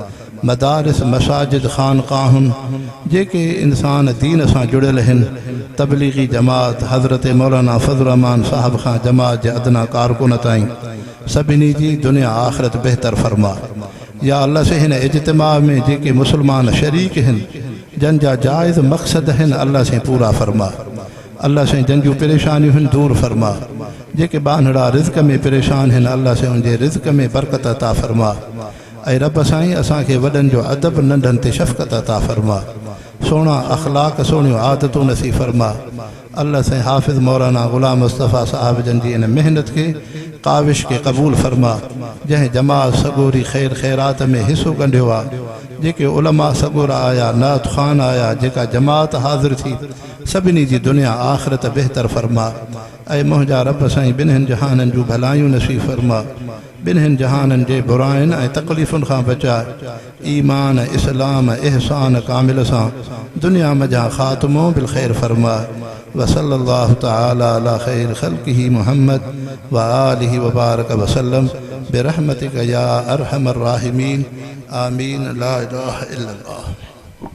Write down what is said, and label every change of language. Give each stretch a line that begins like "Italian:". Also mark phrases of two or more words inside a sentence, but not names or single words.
Sindhi: मदारिस मसाजिद ख़ानक़ाहुनि जेके इंसान दीन सां जुड़ियल आहिनि, तबलीगी जमात हज़रत मौलाना फ़ज़लुर रहमान साहब खां जमात जे अदना कारकुन ताईं सभिनी जी दुनिया आख़िरत बेहतर फ़रमा। या अल्लाह से हिन इज्तिमा में जेके मुसलमान शरीक आहिनि, जन जा जायज़ मक़सद आहिनि, अल्लाह से पूरा फ़रमा। अल्लाह से जन जूं परेशानियूं आहिनि दूर फ़रमा। जेके बानड़ा रिज़्क़ में परेशान आहिनि, अल्लाह से उनजे रिज़्क़ में बरकत अता फ़रमा। ऐं रब साईं असांखे वॾनि जो अदब, नंढनि ते शफ़क़त अता फ़रमा। सोना अख़लाक, सोनियूं आदतूं नसीब फ़रमा। अल्लाह साईं हाफ़िज़ मौलाना ग़ुलाम मुस्तफ़ा साहब जन जी इन मेहनत के काविश के क़बूल फ़रमा, जंहिं जमात सगोरी ख़ैर ख़ैरात में हिस्सो कंडियो आहे। जेके उलमा सगोरा आया, नात ख़ान आया, जेका जमात हाज़िर थी, सभिनी जी दुनिया आख़िरत बेहतर फ़रमा। ऐं मुंहिंजा रब साईं ॿिन्हिनि जहाननि जूं भलायूं नसीब फ़रमा, ॿिन्हिनि जहाननि जे बुराइनि ऐं तकलीफ़ुनि खां बचाए, ईमान इस्लाम इहसान कामिल सां दुनिया मजा ख़ात्मो बिल ख़ैर फ़रमा।
Arabic: و صلى الله تعالى على خير خلقه محمد و آله و بارك وسلم برحمتك يا أرحم الراحمين. آمين. لا إله إلا الله.